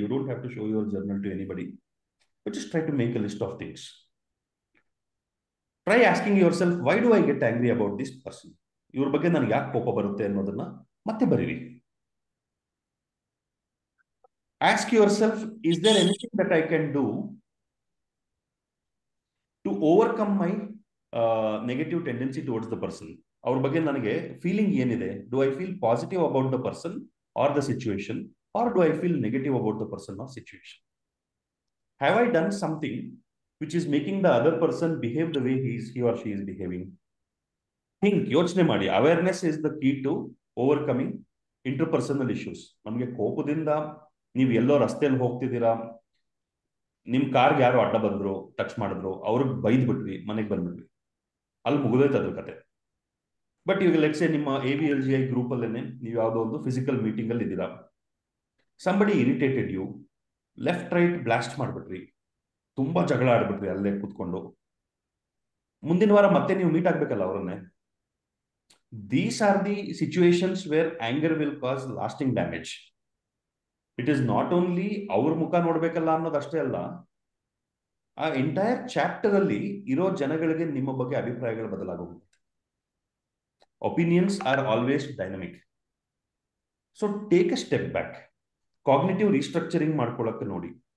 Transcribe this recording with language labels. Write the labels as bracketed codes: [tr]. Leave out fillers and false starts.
[en] You don't have to show your journal to anybody, but just try to make a list of things. Try asking yourself, why do I get angry about this person? [kn] ಇವ್ರ ಬಗ್ಗೆ ನನಗೆ ಯಾಕೆ ಕೋಪ ಬರುತ್ತೆ ಅನ್ನೋದನ್ನ ಮತ್ತೆ ಬರೀರಿ. [en] Ask yourself, is there anything that I can do to overcome my negative tendency towards the person. [kn] ಅವ್ರ ಬಗ್ಗೆ ನನಗೆ ಫೀಲಿಂಗ್ ಏನಿದೆ, [en] do I feel positive about the person or the situation, or do I feel negative about the person or situation? Have I done something which is making the other person behave the way he or she is behaving? Think, [kn] ಯೋಚನೆ ಮಾಡಿ. [en] Awareness is the key to overcoming interpersonal issues. [kn] ನಮಗೆ ಕೋಪದಿಂದ ನೀವು ಎಲ್ಲೋ ರಸ್ತೆಯಲ್ಲಿ ಹೋಗ್ತಿದ್ದೀರಾ, ನಿಮ್ ಕಾರ್ಗೆ ಯಾರು ಅಡ್ಡ ಬಂದ್ರು, ಟಚ್ ಮಾಡಿದ್ರು, ಅವ್ರಿಗೆ ಬೈದ್ ಬಿಟ್ವಿ, ಮನೆಗೆ ಬಂದ್ಬಿಟ್ವಿ, ಅಲ್ಲಿ ಮುಗಿದೋಯ್ತು ಅದ್ರ ಕತೆ. ಬಟ್ ಇವಾಗ [en] let's say [kn] ನಿಮ್ಮ AVLGI ಗ್ರೂಪ್ ಅಲ್ಲೇನೆ ನೀವು ಯಾವುದೋ ಒಂದು ಫಿಸಿಕಲ್ ಮೀಟಿಂಗ್ ಅಲ್ಲಿ ಇದ್ದೀರಾ, [en] somebody irritated you, [kn] left right blast ಮಾಡ್ಬಿಟ್ರಿ, ತುಂಬಾ ಜಗಳ ಆಡ್ಬಿಟ್ರಿ ಅಲ್ಲೇ ಕೂತ್ಕೊಂಡು. ಮುಂದಿನ ವಾರ ಮತ್ತೆ ನೀವು ಮೀಟ್ ಆಗ್ಬೇಕಲ್ಲ ಅವರನ್ನೇ. [en] These are the situations where anger will cause lasting damage. It is not only [kn] ಅವ್ರ ಮುಖ ನೋಡ್ಬೇಕಲ್ಲ ಅನ್ನೋದಷ್ಟೇ ಅಲ್ಲ, ಆ ಎಂಟೈರ್ ಚಾಪ್ಟರ್ ಅಲ್ಲಿ ಇರೋ ಜನಗಳಿಗೆ ನಿಮ್ಮ ಬಗ್ಗೆ ಅಭಿಪ್ರಾಯಗಳು ಬದಲಾಗೋಗುತ್ತೆ. [en] Opinions are always dynamic. So take a step back, cognitive restructuring [kn] ಮಾಡ್ಕೊಳ್ಳಕ್ಕೆ ನೋಡಿ.